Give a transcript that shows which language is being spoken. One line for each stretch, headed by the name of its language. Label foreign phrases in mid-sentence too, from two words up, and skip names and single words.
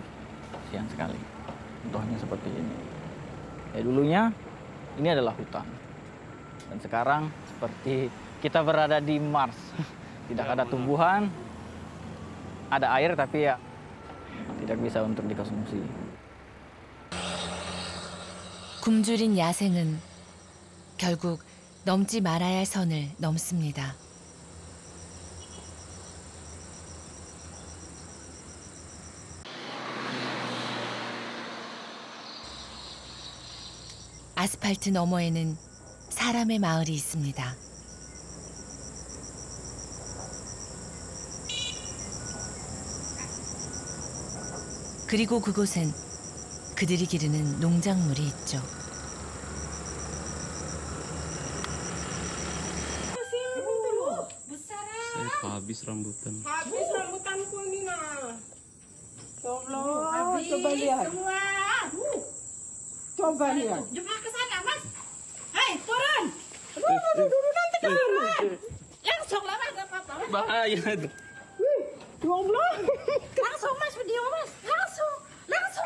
Indonesian: Kasihan sekali. Contohnya seperti ini. Ya dulunya ini adalah hutan. Dan sekarang seperti kita berada di Mars. Tidak ada tumbuhan, ada air tapi ya tidak bisa untuk dikonsumsi.
Korean: 굶주린 야생은 결국 넘지 말아야 할 선을 넘습니다. 아스팔트 너머에는 사람의 마을이 있습니다. 그리고 그곳엔 그들이 기르는 농작물이 있죠.
Indonesian: Habis rambutan. Habis rambutanku ini nah.
Arabic: Ya Allah,
Indonesian: coba lihat. Semua. Coba lihat. Jumpa ke sana, Mas. Hei, turun. Dulu nanti kalau Langsung lah, Mas, apa-apa. Bahaya itu.
Arabic: Ya Allah.
Indonesian: Langsung, Mas, video, Mas. Langsung. Langsung.